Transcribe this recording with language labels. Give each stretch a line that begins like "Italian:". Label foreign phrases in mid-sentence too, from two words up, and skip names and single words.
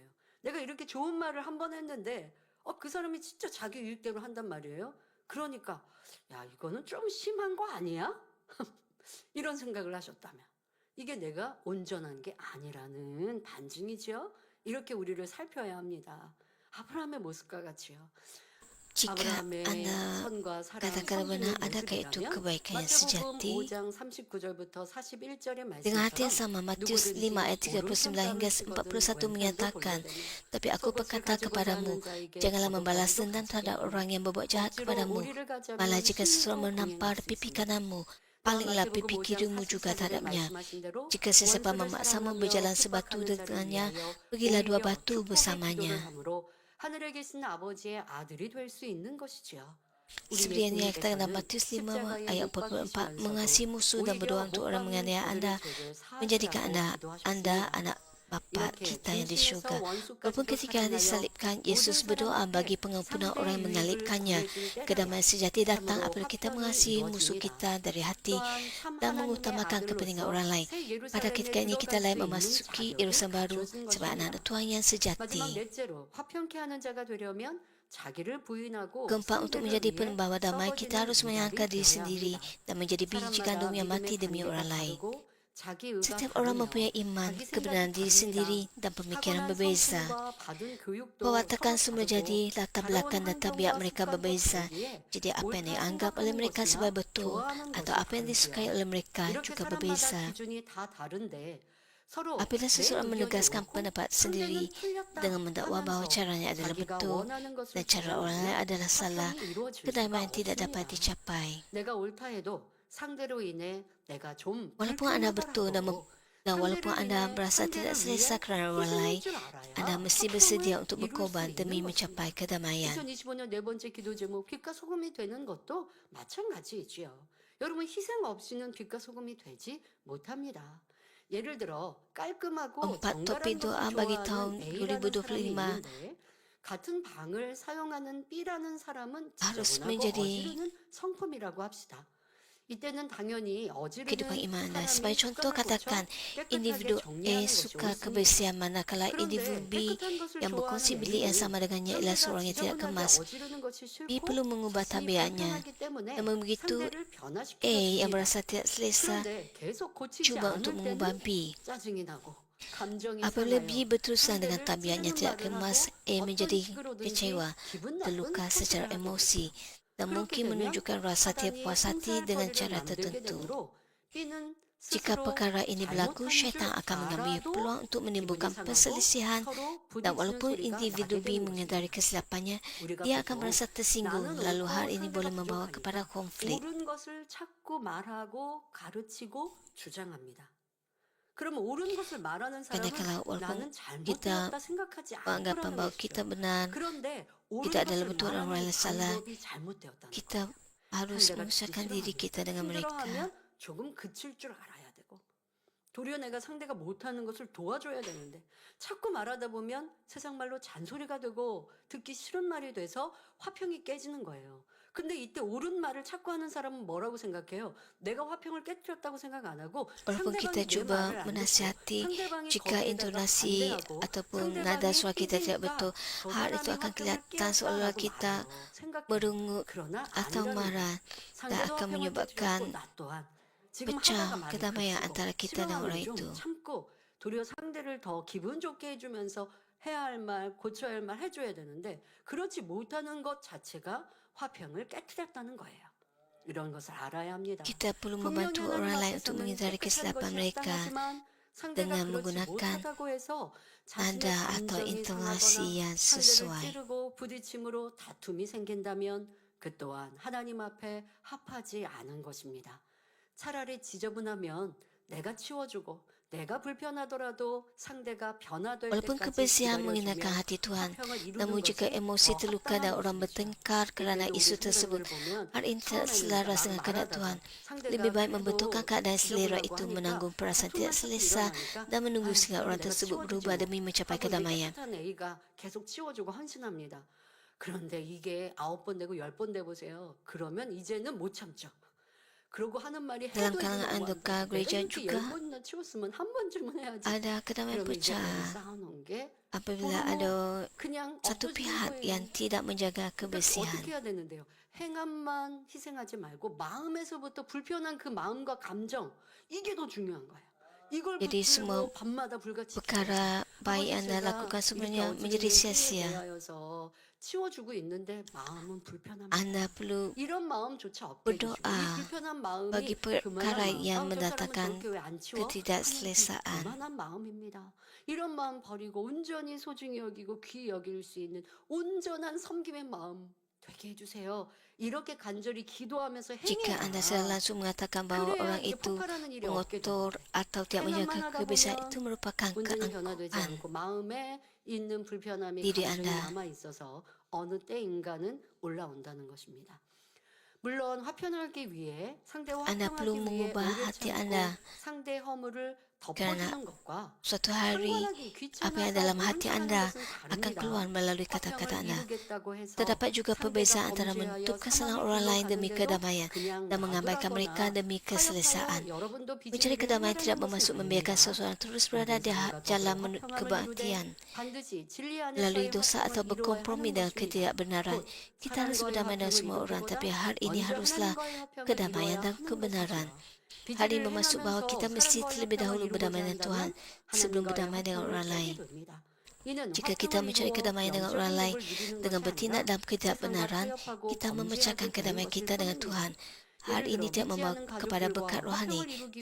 Korean: 내가 이렇게 좋은 말을 한 번 했는데 그 사람이 진짜 자기 유익대로 한단 말이에요. 그러니까 야 이거는 좀 심한 거 아니야? 이런 생각을 하셨다면 이게 내가 온전한 게 아니라는 반증이죠. 이렇게 우리를 살펴야 합니다. 아브라함의 모습과 같이요.
Malay: Jika anda katakan benar adakah itu kebaikan yang sejati, dengan hati yang sama Matius 5 ayat 39 hingga 41 menyatakan, tapi aku berkata kepadamu, janganlah membalas dendam terhadap orang yang berbuat jahat kepadamu. Malah jika seseorang menampar pipi kananmu, palinglah pipi kirimu juga terhadapnya. Jika sesiapa memaksamu berjalan sebatu dengannya, pergilah 2 batu bersamanya.
Korean: 하늘에 계신 아버지의 아들이 될 수 있는 것이지요.
Malay: Seperti yang dikatakan dalam Matius 5 ayat 44, mengasihi musuh dan berdoa untuk orang menganiaya anda, menjadikan anda anak Bapa kita yang di syurga. Walaupun ketika disalibkan, Yesus berdoa bagi pengampunan orang yang mengalibkannya. Kedamaian sejati datang apabila kita mengasihi musuh kita dari hati dan mengutamakan kepentingan orang lain. Pada ketika ini kita layak memasuki Yerusalem baru sebagai anak Tuhan yang sejati. Keempat, untuk menjadi pembawa damai, kita harus menyangka diri sendiri dan menjadi biji gandum yang mati demi orang lain. Setiap orang mempunyai iman, kebenaran diri sendiri dan pemikiran berbeza. Perwatakan semula jadi latar belakang dan tabiat mereka berbeza. Jadi apa yang dianggap oleh mereka sebagai betul atau apa yang disukai oleh mereka juga berbeza. Apabila seseorang menegaskan pendapat sendiri dengan mendakwa bahawa caranya adalah betul dan cara orang lain adalah salah, kedamaian tidak dapat dicapai. Walaupun anda betul dan walaupun anda merasa tidak selesa kerana orang lain, anda mesti bersedia untuk berkorban demi mencapai kedamaian.
Korean: 2025년 네 번째 기도 제목 빛과 소금이 되는 것도 마찬가지이지요. 여러분 희생 없이는 빛과 소금이 되지 못합니다. 예를 들어 깔끔하고
Malay: topik doa bagi tahun 2025
Korean: 같은 방을 사용하는 B라는 사람은
Malay: harus
Korean: 지저분하고
Malay: menjadi
Korean: 어지르는 성품이라고 합시다. 이때는 당연히
Malay: kehidupan
Korean: 어지르는
Malay: iman anda.
Korean: 사람이
Malay: Sebagai contoh, katakan
Korean: 깨끗하게
Malay: individu A
Korean: 정리하는 것이
Malay: suka
Korean: 옳습니다.
Malay: kebersihan, manakala individu B yang berkongsi bilik yang sama dengannya ialah seorang yang tidak kemas. B perlu mengubah tabiatnya. Namun begitu, A yang merasa tidak selesa cuba untuk mengubah B. Apabila B berterusan dengan tabiatnya tidak kemas, A menjadi kecewa, terluka secara emosi dan mungkin menunjukkan rasa tidak puas hati dengan cara tertentu. Jika perkara ini berlaku, syaitan akan mengambil peluang untuk menimbulkan perselisihan dan walaupun individu B menyedari kesilapannya, dia akan merasa tersinggung lalu hal ini boleh membawa kepada konflik.
Korean: 옳은 것을 찾고 말하고 가르치고 주장합니다. 그러면 옳은 것을 말하는
Malay: Kerana
Korean: 사람은
Malay: kalau walaupun
Korean: 나는
Malay: kita
Korean: 잘못되었다 생각하지
Malay: beranggapan
Korean: 않으라는
Malay: bahawa
Korean: 것이죠.
Malay: kita benar,
Korean: 그런데
Malay: kita
Korean: 옳은
Malay: adalah
Korean: 것을
Malay: betul dan orang
Korean: 말하는
Malay: lain salah,
Korean: 방법이 잘못되었다는
Malay: kita harus menyesuaikan diri kita dengan mereka.
Korean: 힘들어하면 조금 그칠 줄 알아야 되고 도리어 내가 상대가 못하는 것을 도와줘야 되는데 자꾸 말하다 보면 세상 말로 잔소리가 되고 듣기 싫은 말이 돼서 화평이 깨지는 거예요. 근데 이때 옳은 말을 찾고 하는 사람은 뭐라고 생각해요? 내가 화평을 깨뜨렸다고 생각 안 하고
Malay: Walaupun kita cuba menasihati, jika intonasi ataupun nada suara kita tidak betul, hal itu akan kelihatan seolah kita merungut atau marah dan akan menyebabkan pecah kedamaian antara kita dan orang itu.
Korean: 참고 도리어 상대를 더 기분 좋게 해주면서 해야 할 말, 고쳐야 할 말 해줘야 되는데 그렇지 못하는 것 자체가 화평을 깨뜨렸다는 거예요. 이런 것을 알아야 합니다.
Malay: Kita perlu membantu orang lain untuk menghindari kesilapan mereka.
Korean: 상대가
Malay: dengan
Korean: 그렇지
Malay: menggunakan
Korean: 못하다고 해서 자신의
Malay: nada atau
Korean: 감정이
Malay: intonasi
Korean: 상하거나
Malay: yang
Korean: 상대를
Malay: sesuai.
Korean: 찌르고 부딪힘으로 다툼이 생긴다면 그 또한 하나님 앞에 합하지 않은 것입니다. 차라리 지저분하면 내가 치워주고 내가 불편하더라도 상대가 변화될
Malay: Walaupun
Korean: 때까지
Malay: kebersihan mengenakan
Korean: 기다려주며
Malay: hati Tuhan,
Korean: 화평을 이루는
Malay: namun jika
Korean: 것이
Malay: emosi
Korean: 더
Malay: terluka dan
Korean: 합당한
Malay: orang
Korean: 것이죠.
Malay: bertengkar kerana
Korean: 그때도
Malay: isu
Korean: 우리
Malay: tersebut,
Korean: 성도님을 보면
Malay: hal ini tidak
Korean: 처음에는
Malay: selaras
Korean: 막
Malay: dengan kehendak Tuhan.
Korean: 말하다가
Malay: Lebih baik
Korean: 상대가
Malay: membetulkan
Korean: 계속
Malay: keadaan selera
Korean: 지저분하고
Malay: itu
Korean: 하니까
Malay: menanggung perasaan tidak
Korean: 다툼만 자꾸
Malay: selesa
Korean: 일어나니까
Malay: dan menunggu
Korean: 아유,
Malay: sehingga
Korean: 그럼
Malay: orang
Korean: 내가
Malay: tersebut
Korean: 치워주지
Malay: berubah
Korean: 뭐
Malay: demi mencapai
Korean: 하고 이
Malay: kedamaian.
Korean: 깨끗한 A가 계속 치워주고 헌신합니다. 그런데 이게 9번 되고 10번 돼보세요. 그러면 이제는 못 참죠. 그러고 하는 말이
Malay: Dalam
Korean: 해도 해도
Malay: kalangan
Korean: 너무 안
Malay: anggota
Korean: 돼. 내가
Malay: gereja
Korean: 이렇게
Malay: juga
Korean: 10번이나 치웠으면 한 번쯤은 해야지.
Malay: ada kedamaian
Korean: 그러면 이제
Malay: pecah
Korean: 쌓아놓은 게
Malay: apabila
Korean: 서로
Malay: ada
Korean: 그냥
Malay: satu
Korean: 없어지는
Malay: pihak
Korean: 거예요.
Malay: yang tidak menjaga
Korean: 그러니까
Malay: kebersihan.
Korean: 어떻게 해야 되는데요? 행함만 희생하지 말고 마음에서부터 불편한 그 마음과 감정 이게 더 중요한 거예요. 이걸
Malay: Jadi semua
Korean: 붙들고 밤마다 불같이
Malay: perkara baik
Korean: 아버지
Malay: yang anda
Korean: 제가
Malay: lakukan
Korean: 이렇게
Malay: sebenarnya
Korean: 어지른
Malay: menjadi
Korean: 일
Malay: sia-sia.
Korean: 대하여서 치워주고 있는데 마음은 불편합니다.
Malay: Anda perlu
Korean: 이런 마음조차 없게 해주시고 이
Malay: berdoa
Korean: 불편한 마음이
Malay: bagi perkara
Korean: 그만한 마음.
Malay: yang
Korean: 저 사람은
Malay: mendatangkan
Korean: 저렇게 왜 안 치워? 하는
Malay: ketidakselesaan.
Korean: 그만한 마음입니다. 이런 마음 버리고 온전히 소중히 여기고 귀히 여길 수 있는 온전한 섬김의 마음 되게 해주세요. 이렇게 간절히 기도하면서
Malay: Jika anda secara
Korean: 행해야
Malay: langsung mengatakan bahawa
Korean: 그래야
Malay: orang
Korean: 이게
Malay: itu
Korean: 폭발하는 일이 없게 돼요.
Malay: mengotor atau tidak menjaga
Korean: 행함만 하다
Malay: kebersihan
Korean: 보면
Malay: itu merupakan
Korean: 온전히 변화되지
Malay: keangkuhan.
Korean: 않고 마음에 있는 불편함이
Malay: diri
Korean: 감정이
Malay: anda.
Korean: 남아 있어서 어느 때 인간은 올라온다는 것입니다. 물론 화평하기 위해 상대와
Malay: Anda perlu
Korean: 화평하기 위해
Malay: mengubah
Korean: 오래
Malay: hati
Korean: 참고
Malay: anda
Korean: 상대 허물을
Malay: kerana
Korean: 덮어주는 것과
Malay: suatu hari
Korean: 상관하기
Malay: apa yang
Korean: 귀찮아서
Malay: dalam hati
Korean: 모른 척하는
Malay: anda
Korean: 것은
Malay: akan
Korean: 다릅니다.
Malay: keluar melalui kata-kata
Korean: 화평을
Malay: anda.
Korean: 이루겠다고 해서
Malay: Terdapat juga
Korean: 상대가
Malay: perbezaan antara
Korean: 범죄하여
Malay: menutup kesalahan
Korean: 사망의
Malay: orang
Korean: 길로
Malay: lain demi
Korean: 가는데도
Malay: kedamaian
Korean: 그냥
Malay: dan mengabaikan mereka
Korean: 놔두라거나
Malay: demi keselesaan.
Korean: 타협하여 여러분도
Malay: Mencari
Korean: 비즈니스를
Malay: kedamaian tidak
Korean: 행하라는
Malay: bermaksud
Korean: 것은
Malay: membiarkan
Korean: 아닙니다.
Malay: seseorang terus berada di jalan menuju kebaktian
Korean: 반드시 진리
Malay: melalui
Korean: 안에서의
Malay: dosa atau
Korean: 화평을 이루어야
Malay: berkompromi
Korean: 하는
Malay: dengan
Korean: 것입니다.
Malay: ketidakbenaran.
Korean: 곧
Malay: Kita harus
Korean: 사랑과의
Malay: berdamai dengan
Korean: 화평을
Malay: semua orang,
Korean: 이루기보다
Malay: tapi hal ini
Korean: 먼저
Malay: haruslah
Korean: 하나님과의 화평을
Malay: kedamaian
Korean: 이루어야
Malay: dan
Korean: 하는
Malay: kebenaran.
Korean: 것이죠.
Malay: Hal ini
Korean: 비즈니스를
Malay: bermaksud bahawa
Korean: 행하면서
Malay: kita mesti
Korean: 사랑과의
Malay: terlebih dahulu
Korean: 화평을
Malay: berdamai
Korean: 이루고자
Malay: dengan Tuhan
Korean: 한다면
Malay: sebelum
Korean: 하나님과의
Malay: berdamai dengan
Korean: 화평을
Malay: orang
Korean: 깨게
Malay: lain.
Korean: 됩니다. 이는
Malay: Jika kita
Korean: 화평을
Malay: mencari
Korean: 이루어
Malay: kedamaian dengan orang
Korean: 영적인
Malay: lain
Korean: 복을 누리는
Malay: dengan
Korean: 것이
Malay: bertindak
Korean: 아니라
Malay: dalam
Korean: 세상과
Malay: ketidakbenaran,
Korean: 타협하고
Malay: kita
Korean: 범죄하게
Malay: memecahkan
Korean: 되는
Malay: kedamaian
Korean: 것일
Malay: kita dengan
Korean: 뿐입니다.
Malay: Tuhan. Hal
Korean: 예를
Malay: ini
Korean: 들어
Malay: tidak
Korean: 믿지
Malay: membawa
Korean: 않는
Malay: kepada
Korean: 가족들과
Malay: berkat rohani,
Korean: 화평을 이루기